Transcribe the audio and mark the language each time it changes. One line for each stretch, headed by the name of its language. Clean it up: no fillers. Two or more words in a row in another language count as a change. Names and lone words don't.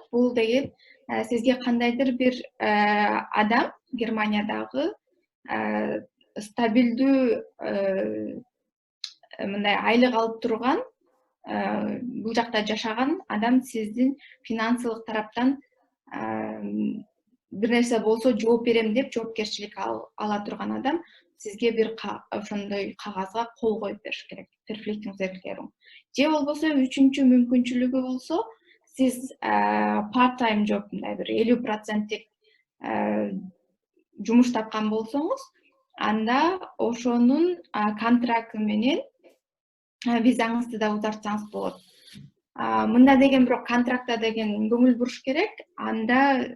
Kyrgyz: Бул деген сизге кандайдыр бир адам Германиядагы стабилдүү мындай айлык алып турган, бул жакта жашаган адам сиздин финансылык тараптан бир нерсе болсо жооп берем деп жоопкерчилик ала турган адам сизге бир ошондой кагазга кол коюп бериш керек. Verpflichtungserklärung. Же болбосо үчүнчү мүмкүнчүлүгү болсо, сиз
English: part-time job,
Kyrgyz: мындай бир 50% жумуш тапкан болсоңуз, анда ошонун контракты менен визаңызды да узартсаңыз болот. Мында деген бирок контрактта деген көңүл буруш керек.